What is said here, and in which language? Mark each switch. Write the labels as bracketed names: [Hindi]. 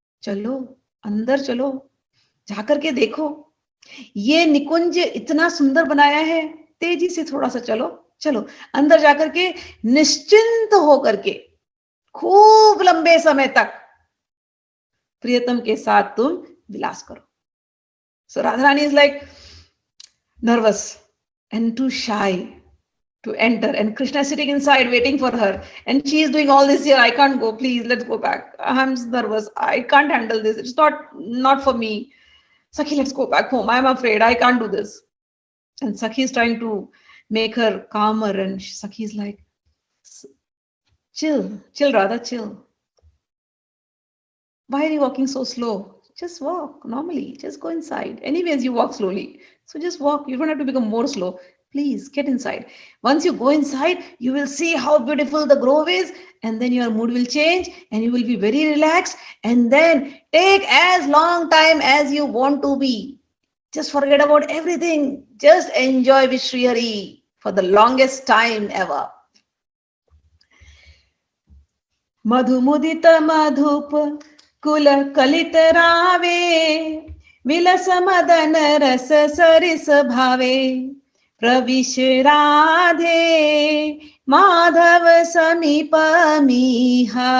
[Hindi] चलो अंदर चलो, जाकर के देखो, ये निकुंज इतना सुंदर बनाया है, तेजी से थोड़ा सा चलो, चलो अंदर जाकर के निश्चिंत होकर के खूब लंबे समय तक प्रियतम के साथ तुम विलास करो। [English] So Radharani is like nervous and too shy to enter, and Krishna is sitting inside waiting for her, and she is doing all this here. I can't go, please, let's go back. I'm nervous. I can't handle this. It's not for me. Sakhi, let's go back home. I'm afraid. I can't do this. And Sakhi is trying to make her calmer, and Sakhi is like, chill, Radha, chill. Why are you walking so slow? Just walk normally. Just go inside. Anyways, you walk slowly. So just walk. You don't have to become more slow. Please get inside. Once you go inside, you will see how beautiful the grove is, and then your mood will change and you will be very relaxed. And then take as long time as you want to be. Just forget about everything. Just enjoy with Sri Hari for the longest time ever. [Sanskrit] Madhu mudita madhupa कुल कलित रावे, villous मदन रस सरिस भावे, प्रविश राधे माधव समीपमीह।